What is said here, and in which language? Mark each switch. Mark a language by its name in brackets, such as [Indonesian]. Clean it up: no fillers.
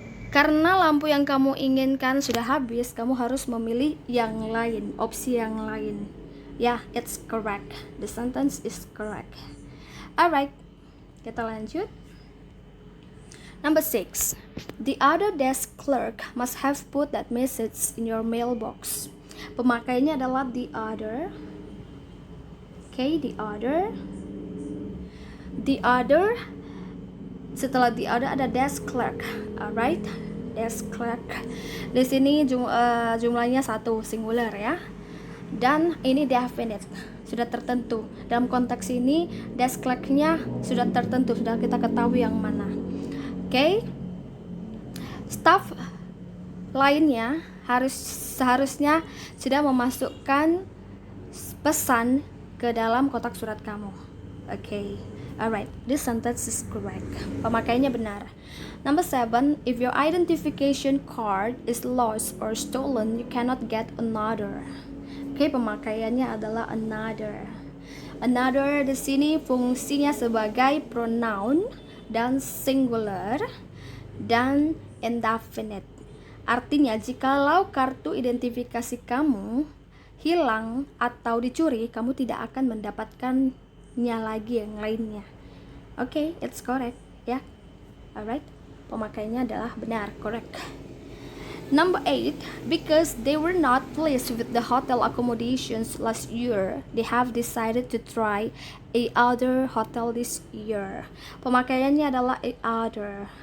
[Indonesian] Karena lampu yang kamu inginkan sudah habis, kamu harus memilih yang lain, opsi yang lain. [English] Ya, it's correct. The sentence is correct. Alright, [Indonesian] kita lanjut. [English] Number 6. The other desk clerk must have put that message in your mailbox. [Indonesian] Pemakaiannya adalah the other. Okay, the other. The other. Setelah the other ada desk clerk, alright, desk clerk. Di sini jumlahnya satu singular ya, dan ini definite sudah tertentu. Dalam konteks ini desk clerknya sudah tertentu, sudah kita ketahui yang mana. Oke, staff lainnya seharusnya sudah memasukkan pesan ke dalam kotak surat kamu. Oke. [English] Alright, this sentence is correct. [Indonesian] Pemakaiannya benar. [English] Number 7. If your identification card is lost or stolen, you cannot get another. [Indonesian] Oke, pemakaiannya adalah another. Another di sini fungsinya sebagai pronoun dan singular dan indefinite. Artinya, jikalau kartu identifikasi kamu hilang atau dicuri, kamu tidak akan mendapatkannya lagi yang lainnya. Oke, [English] it's correct [Indonesian] ya. Alright, pemakaiannya adalah benar, correct. [English] Number 8, because they were not pleased with the hotel accommodations last year, they have decided to try a other hotel this year. [Indonesian] Pemakaiannya adalah a other.